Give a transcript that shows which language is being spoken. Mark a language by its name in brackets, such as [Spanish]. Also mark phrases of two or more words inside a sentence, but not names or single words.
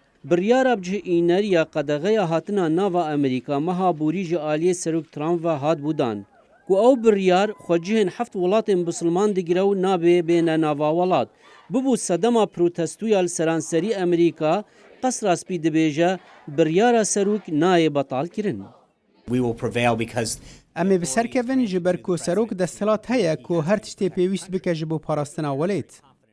[Kurdish] Biryara bicihîneriya qedexeya hatina nava Amerîka meha borî ji aliyê Serok Trump ve hat bûdan. Ku ew biryar xwecihên heft welatên bisilman digire û nabe bêne nava welat. Bibû sedema protestoya li seranserî Amerîka, Qesraspî dibêje biryara Serok nayê betal kirin. [English] we will prevail because [Kurdish] Em ê bi ser kevin ji ber ku serok desthilat heye ku her tiştê pêwîst bike ji bo parastina welêt.